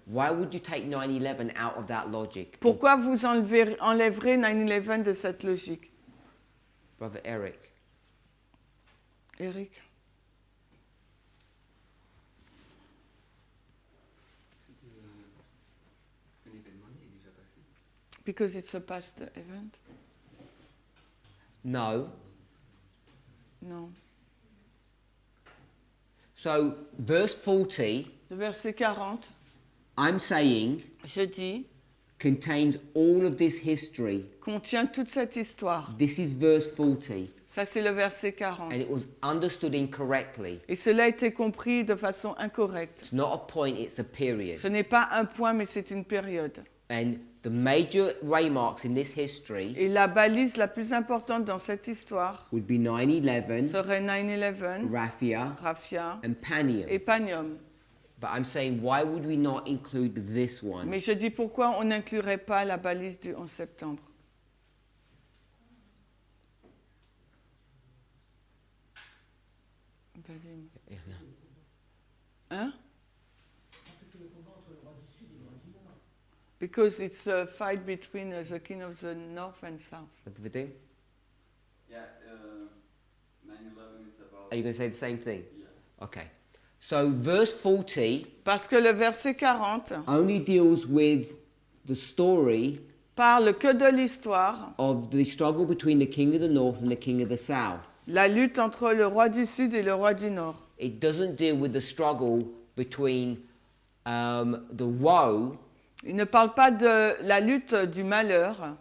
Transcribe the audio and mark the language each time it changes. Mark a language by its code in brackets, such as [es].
[en] Why would you take 9/11 out of that logic? [fr] Pourquoi vous enlèverez 9/11 de cette logique, [en] Brother Eric. Eric? Because it's a past event? No. [fr] Non. [en] So verse 40, [fr] Le verset 40, [en] I'm saying, [fr] je dis, [en] contains all of this history. [fr] contient toute cette histoire. [en] This is verse 40, [fr] Ça, c'est le verset 40. [en] and it was understood incorrectly. [fr] Et cela a été compris de façon incorrecte. [en] It's not a point, it's a period. [fr] Ce n'est pas un point, mais c'est une période. [en] And the major waymarks in this history [fr] Et la balise la plus importante dans cette histoire [en] would be 9/11, [fr] serait 9/11, [en] Raphia, [fr] Raphia [en] and Panium. [fr] et Panium. [en] But I'm saying, why would we not include this one? [fr] Mais je dis pourquoi on n'inclurait pas la balise du 11 septembre. Hein? Parce que c'est le combat entre le roi du Sud et le roi du Nord. [en] Because it's a fight between the king of the north and south. What do we do? Yeah, 9/11 is about. Are you going to say the same thing? Yeah. Okay. So verse 40 [fr] Parce que le verset 40 [en] only deals with the story [fr] parle que de l'histoire, [en] of the struggle between the king of the north and the king of the south. [fr] la lutte entre le roi du sud et le roi du nord. [en] It doesn't deal with the struggle between the woe [fr] Il ne parle pas de la lutte du malheur